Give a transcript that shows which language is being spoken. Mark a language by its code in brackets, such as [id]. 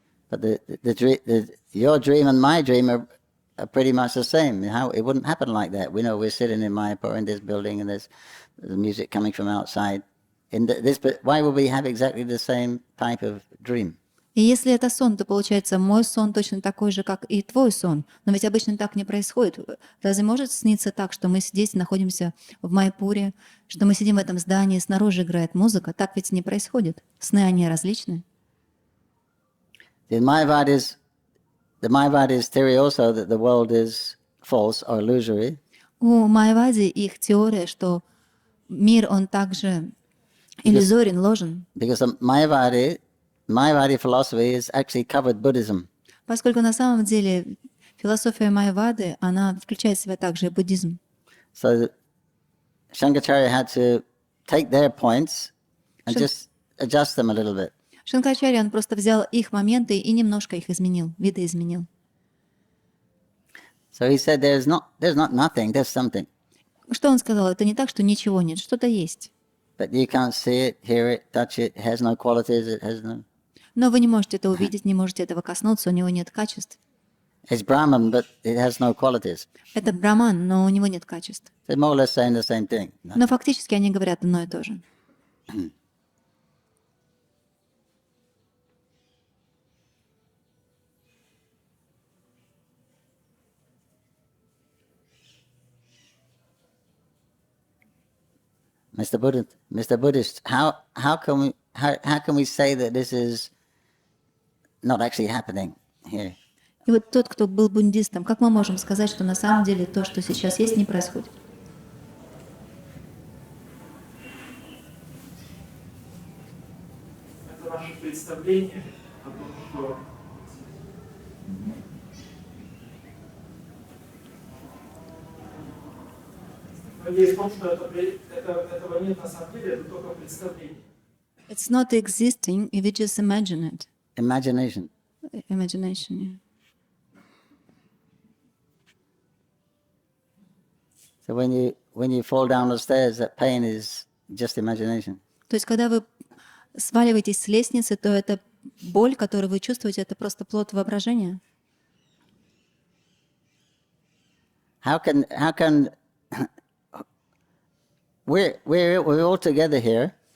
[en] But your dream and my dream are pretty much the same. How it wouldn't happen like that. We know we're sitting in Mayapur in this building and there's music coming from outside. But why would we have exactly the same type of dream? [ru] И если это сон, то получается мой сон точно такой же, как и твой сон. Но ведь обычно так не происходит. Разве может сниться так, что мы здесь находимся в Майяпуре, что мы сидим в этом здании, снаружи играет музыка? Так ведь не происходит. Сны, они различны. [en] The Mayavadi's theory also that the world is false or illusory. [ru] У Майявади их теория, что мир, он также иллюзорен, ложен. [en] Because the Mayavadi philosophy is actually covered Buddhism. [ru] Поскольку на самом деле философия Майявады, она включает в себя также и буддизм. [en] So Shankaracharya had to take their points and just adjust them a little bit. [ru] Шанкарачарья, он просто взял их моменты и немножко их изменил, видоизменил. [en] So he said there's not nothing, there's something. [ru] Что он сказал? Это не так, что ничего нет, что-то есть. [en] But you can't see it, hear it, touch it, it has no qualities, it has no... [ru] Но вы не можете это увидеть, не можете этого коснуться, у него нет качеств. [en] It's Brahman, but it has no qualities. [ru] Это браман, но у него нет качеств. [en] They're more or less saying the same thing. [ru] Но фактически они говорят одно и то же. [en] Mr. Buddhist, how can we say that this is not actually happening here? [ru] И вот тот, кто был буддистом, как мы можем сказать, что на самом деле то, что сейчас есть, не происходит? Это ваше представление о том, что идея в том, что этого нет на самом деле, это только представление. [en] It's not existing if you just imagine it. Imagination. Imagination, yeah. So when you fall down the stairs, that pain is just imagination. [ru] То есть, когда вы сваливаетесь с лестницы, то эта боль, которую вы чувствуете, это просто плод воображения. [en] How can we're all together here.